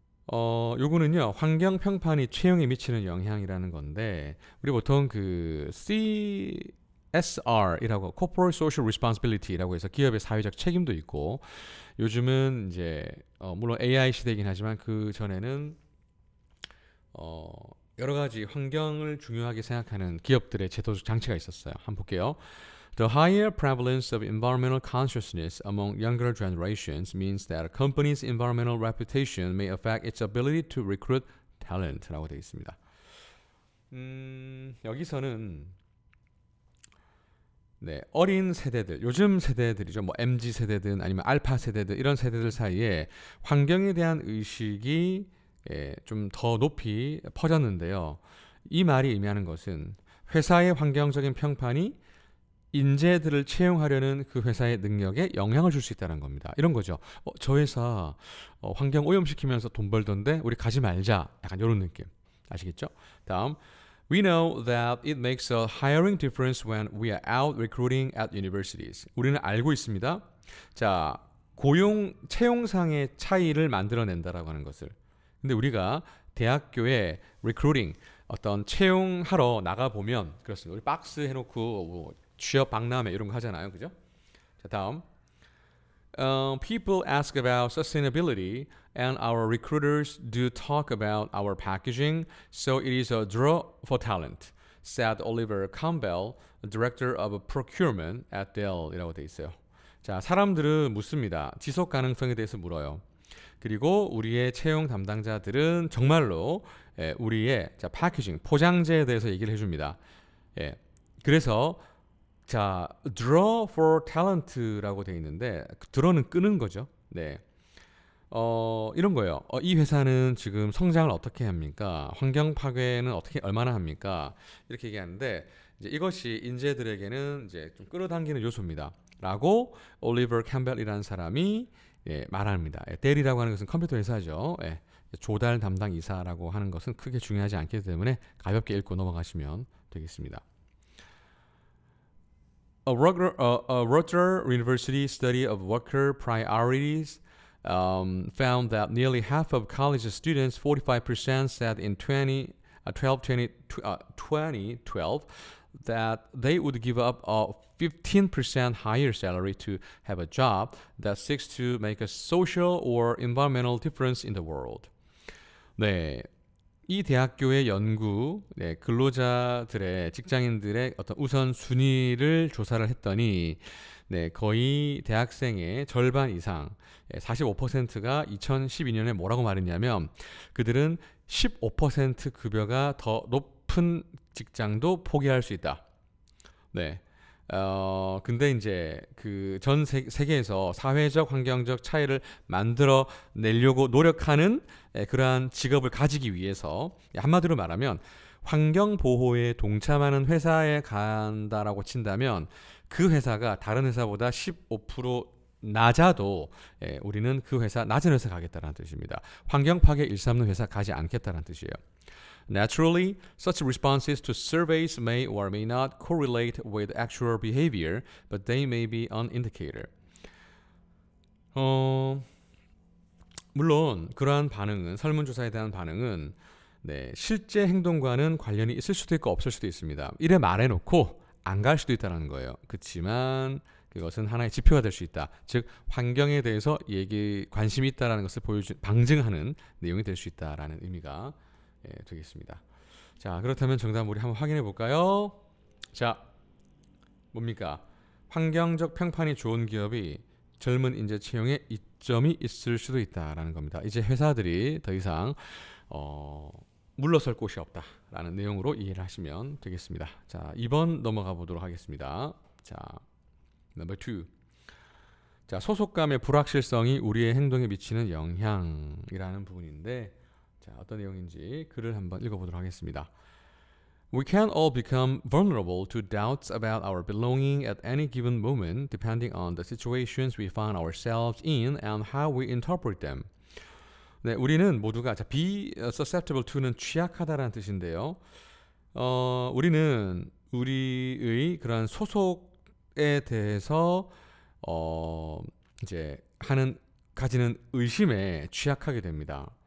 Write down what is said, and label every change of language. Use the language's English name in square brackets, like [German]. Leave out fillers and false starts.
[Korean] 요거는요 환경 평판이 채용에 미치는 영향이라는 건데 우리 보통 그 CSR이라고 Corporate Social Responsibility라고 해서 기업의 사회적 책임도 있고 요즘은 이제 물론 AI 시대이긴 하지만 그 전에는 여러 가지 환경을 중요하게 생각하는 기업들의 제도적 장치가 있었어요. 한번 볼게요. [English] The higher prevalence of environmental consciousness among younger generations means that a company's environmental reputation may affect its ability to recruit talent [Korean] 라고 되어 있습니다. 여기서는 네, 어린 세대들, 요즘 세대들이죠. 뭐 MZ 세대든 아니면 알파 세대들 이런 세대들 사이에 환경에 대한 의식이 좀 더 높이 퍼졌는데요. 이 말이 의미하는 것은 회사의 환경적인 평판이 인재들을 채용하려는 그 회사의 능력에 영향을 줄 수 있다는 겁니다. 이런 거죠. 저 회사 환경 오염시키면서 돈 벌던데 우리 가지 말자. 약간 이런 느낌. 아시겠죠? 다음. [English] We know that it makes a hiring difference when we are out recruiting at universities. [Korean] 우리는 알고 있습니다. 자, 채용상의 차이를 만들어낸다라고 하는 것을. 근데 우리가 대학교에 recruiting, 어떤 채용하러 나가보면, 그렇습니다. 우리 박스 해놓고 뭐 취업 박람회 이런 거 하잖아요. 그죠? 자, 다음. [English] People ask about sustainability and our recruiters do talk about our packaging, so it is a draw for talent, said Oliver Campbell, director of procurement at Dell [Korean] 이라고 돼 있어요. 자, 사람들은 묻습니다. 지속 가능성에 대해서 물어요. 그리고 우리의 채용 담당자들은 정말로 우리의 패키징, 포장재에 대해서 얘기를 해줍니다. 그래서 자, [English] draw for talent [Korean] 라고 돼 있는데 draw는 끄는 거죠. 네. 이런 거예요. 이 회사는 지금 성장을 어떻게 합니까? 환경 파괴는 얼마나 합니까? 이렇게 얘기하는데 이제 이것이 인재들에게는 이제 좀 끌어당기는 요소입니다. 라고 올리버 캠벨이라는 사람이 말합니다. 델이라고 하는 것은 컴퓨터 회사죠. 조달 담당 이사라고 하는 것은 크게 중요하지 않기 때문에 가볍게 읽고 넘어가시면 되겠습니다. [English] A Rutgers University study of worker priorities found that nearly half of college students, 45%, said in 2012 that they would give up a 15% higher salary to have a job that seeks to make a social or environmental difference in the world. [Korean] 네. 이 대학교의 연구, 근로자들의 직장인들의 어떤 우선 순위를 조사를 했더니 거의 대학생의 절반 이상 45%가 2012년에 뭐라고 말했냐면 그들은 15% 급여가 더 높은 직장도 포기할 수 있다. 네. 근데 이제 그 전 세계에서 사회적 환경적 차이를 만들어 내려고 노력하는 그러한 직업을 가지기 위해서 한마디로 말하면 환경 보호에 동참하는 회사에 간다라고 친다면 그 회사가 다른 회사보다 15% 낮아도 우리는 그 회사 낮은 회사 가겠다라는 뜻입니다. 환경 파괴 일삼는 회사 가지 않겠다는 뜻이에요. [English] Naturally, such responses to surveys may or may not correlate with actual behavior, but they may be an indicator. [Korean] 물론 그러한 반응은 설문조사에 대한 반응은 실제 행동과는 관련이 있을 수도 있고 없을 수도 있습니다. 이래 말해놓고 안 갈 수도 있다는 거예요. 그렇지만 그것은 하나의 지표가 될 수 있다. 즉 환경에 대해서 관심이 있다는 것을 방증하는 내용이 될 수 있다라는 의미가 되겠습니다. 자, 그렇다면 정답 우리 한번 확인해 볼까요? 자, 뭡니까? 환경적 평판이 좋은 기업이 젊은 인재 채용에 이점이 있을 수도 있다라는 겁니다. 이제 회사들이 더 이상 물러설 곳이 없다라는 내용으로 이해를 하시면 되겠습니다. 자, 2번 넘어가 보도록 하겠습니다. 자, 넘버 2. 자, 소속감의 불확실성이 우리의 행동에 미치는 영향이라는 부분인데 자, 어떤 내용인지 글을 한번 읽어보도록 하겠습니다. [English] We can all become vulnerable to doubts about our belonging at any given moment, depending on the situations we find ourselves in and how we interpret them. [Korean] 네, 우리는 모두가 [English] be susceptible to [Korean] 는 취약하다라는 뜻인데요. 우리는 우리의 그런 소속에 대해서 이제 가지는 의심에 취약하게 됩니다.